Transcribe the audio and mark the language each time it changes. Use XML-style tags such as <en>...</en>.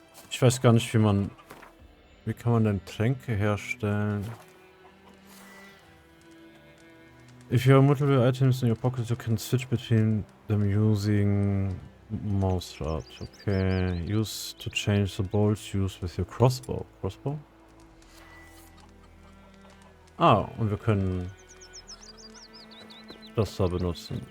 <de>Ich weiß gar nicht, wie kann man denn Tränke herstellen?</de> <en>If you have multiple items in your pocket, you can switch between them using Mausrad. Okay, use to change the bolts used with your crossbow. Crossbow?</en> <de>Ah, und wir können das da benutzen.</de>